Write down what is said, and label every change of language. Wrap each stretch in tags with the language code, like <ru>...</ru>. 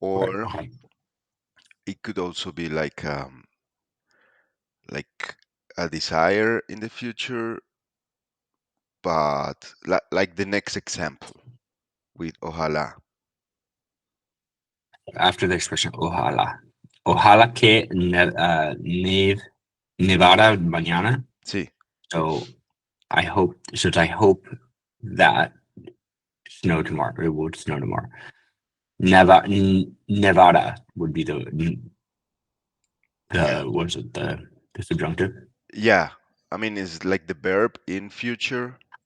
<en>or Okay. it could also be like a desire in the future, but like the next example with ojalá. After the expression ojalá.</en> <es>Ojalá que nevara mañana. Sí,</es> <en>So I hope that snow tomorrow. It would snow tomorrow. Nevada would be yeah, the what is it the subjunctive? yeah. I mean, it's like the verb in future,</en>